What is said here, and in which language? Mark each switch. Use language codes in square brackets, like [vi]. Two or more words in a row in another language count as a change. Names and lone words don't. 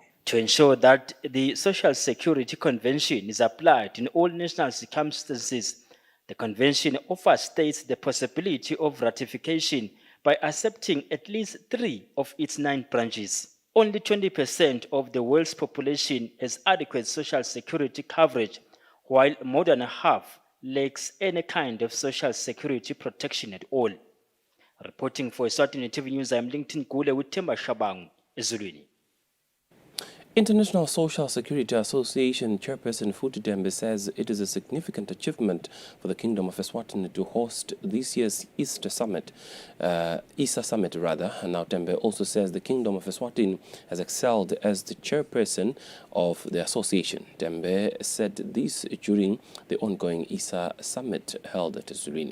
[en] To ensure that the Social Security Convention is applied in all national circumstances, the Convention offers states the possibility of ratification by accepting at least 3 of its 9 branches. Only 20% of the world's population has adequate social security coverage, while more than half lacks any kind of social security protection at all. Reporting for Eswatini TV News, I'm Lincoln Gule with Temba Shabang, Ezulwini. International Social Security Association Chairperson Futhi Dembe says it is a significant achievement for the Kingdom of Eswatini to host this year's ISA Summit. Now Dembe also says the Kingdom of Eswatini has excelled as the chairperson of the association. Dembe said this during the ongoing ISA Summit held at Eswatini.